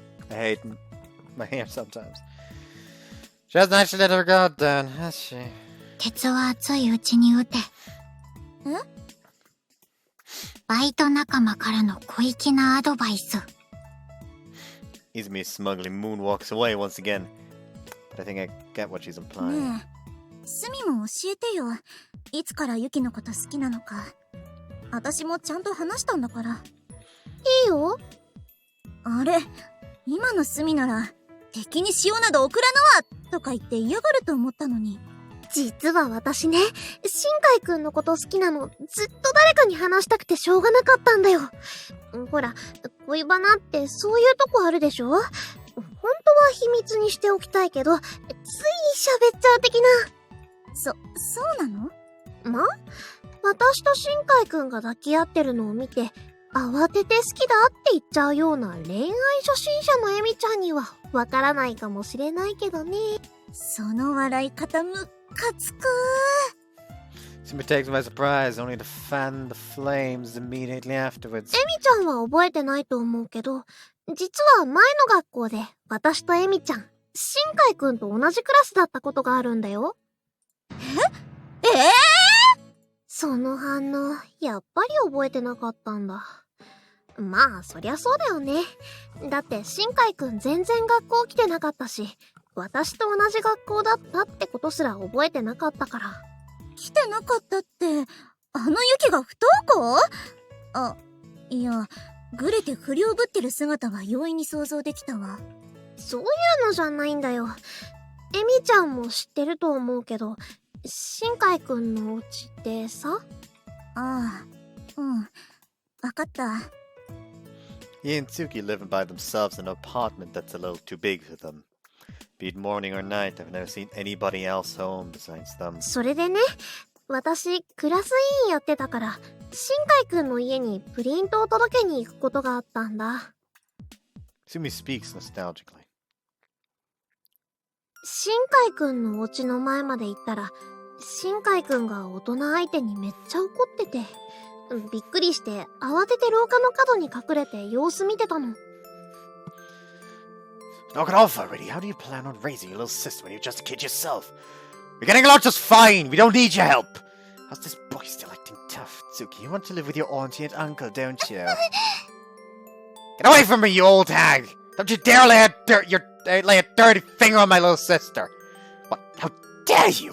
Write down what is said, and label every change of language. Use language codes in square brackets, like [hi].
[en] I hate my hair sometimes. She hasn't actually let her guard down, has she? [ja] 鉄は熱いうちに撃て。バイト仲間からの小粋なアドバイス。 [en] Izumi smugly moonwalks away once again. But I think I get what she's implying. [ja] ねえ、スミも教えてよ。いつからユキのこと好きなのか。私もちゃんと話したんだから。いいよ。あれ、今のスミなら、敵に塩など送らぬわとか言って嫌がると思ったのに。実は私ね、新海くんのこと好きなの、ずっと誰かに話したくてしょうがなかったんだよ。ほら、恋バナってそういうとこあるでしょ？本当は秘密にしておきたいけど、つい喋っちゃう的な。そうなの？ま？私と新海くんが抱き合ってるのを見て、慌てて好きだって言っちゃうような恋愛初心者のエミちゃんにはわからないかもしれないけどね。その笑い方ムカつく。 [en] Sumi takes me by surprise, only to fan the flames immediately afterwards. [ja] エミちゃんは覚えてないと思うけど、実は前の学校で私とエミちゃん、新海くんと同じクラスだったことがあるんだよ。その反応、やっぱり覚えてなかったんだ。まあ、そりゃそうだよね。だって新海くん全然学校来てなかったし、私と同じ学校だったってことすら覚えてなかったから。来てなかったって、あのユキが不登校？あ、いや、グレて不良ぶってる姿は容易に想像できたわ。そういうのじゃないんだよ。エミちゃんも知ってると思うけど、新海くんのお家ってさ？ああ、うん。わかった。 [en] He and Tsuki live by themselves in an apartment that's a little too big for them. Be it morning or night, I've never seen anybody else home besides them. [ja] それでね、私、クラス委員やってたから、新海くんの家にプリントを届けに行くことがあったんだ。 [en] Sumi speaks nostalgically. [ja] 新海くんのお家の前まで行ったら、新海くんが大人相手にめっちゃ怒ってて、びっくりして慌てて廊下の角に隠れて様子見てたの。 [en] Knock it off already. How do you plan on raising your little sister when you're just a kid yourself? You're getting along just fine. We don't need your help. How's this boy still acting tough? Tsuki, you want to live with your auntie and uncle, don't you? Get away from me, you old hag! Don't you dare lay a dirty finger on my little sister! What? How dare you?